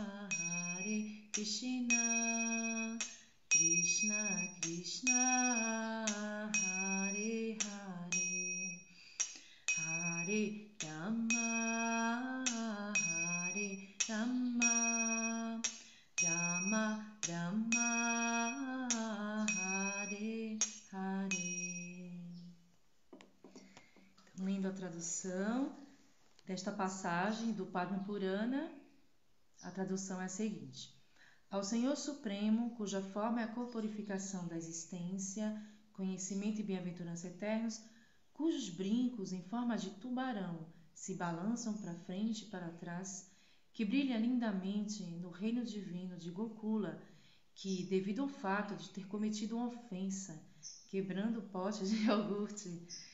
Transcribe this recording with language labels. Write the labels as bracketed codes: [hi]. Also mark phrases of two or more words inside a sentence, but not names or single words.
[pt] Krishna Krishna Krishna Hare Hare Hare Rama Rama Rama Hare Hare. Então, lendo a tradução desta passagem do Padma Purana, a tradução é a seguinte: ao Senhor Supremo, cuja forma é a corporificação da existência, conhecimento e bem-aventurança eternos, cujos brincos em forma de tubarão se balançam para frente e para trás, que brilha lindamente no reino divino de Gokula, que, devido ao fato de ter cometido uma ofensa, quebrando o pote de iogurte